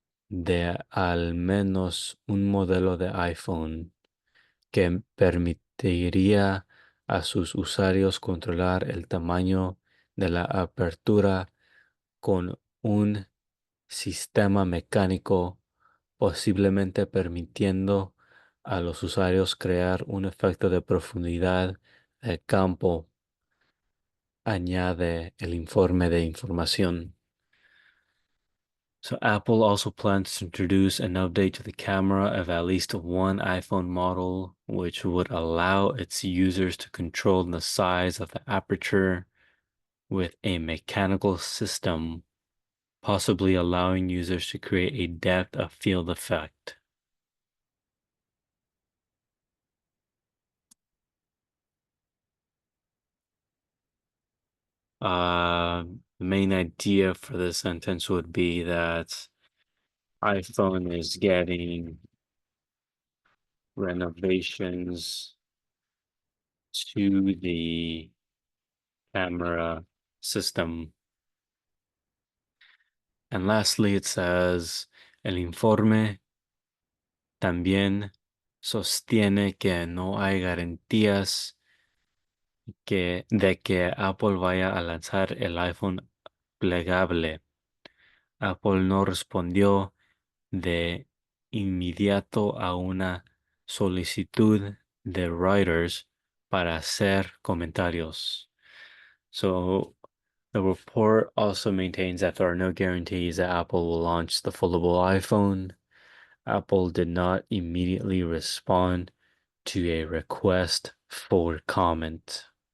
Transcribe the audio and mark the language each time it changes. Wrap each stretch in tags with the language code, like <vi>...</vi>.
<es>de al menos un modelo de iPhone que permitiría a sus usuarios controlar el tamaño de la apertura con un sistema mecánico, posiblemente permitiendo a los usuarios crear un efecto de profundidad de campo, añade el informe de información.</es> <en>So Apple also plans to introduce an update to the camera of at least one iPhone model, which would allow its users to control the size of the aperture with a mechanical system, possibly allowing users to create a depth of field effect. Uh, The main idea for this sentence would be that iPhone is getting renovations to the camera system. And lastly, it says,</en> <es>el informe también sostiene que no hay garantías de que Apple vaya a lanzar el iPhone plegable. Apple no respondió de inmediato a una solicitud de Reuters para hacer comentarios.</es> <en>So the report also maintains that there are no guarantees that Apple will launch the foldable iPhone. Apple did not immediately respond to a request for comment.</en>